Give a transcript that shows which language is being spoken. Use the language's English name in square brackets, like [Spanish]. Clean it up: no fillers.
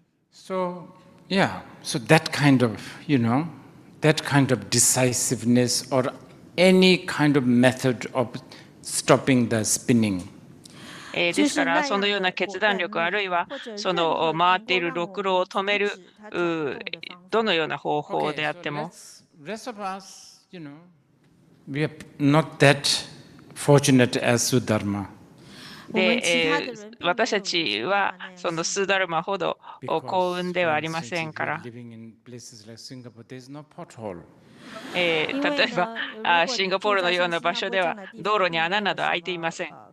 [English] So that kind of, that kind of decisiveness or any kind of method of stopping the spinning. [Japanese] ですからそのような決断力あるいはその回っているろくろを止めるどのような方法であっても [English] rest of us, we are not that fortunate as Sudharma. [Japanese] で、私たちはそのスーダルマほど幸運ではありませんから。例えばシンガポールのような場所では道路に穴など開いていません。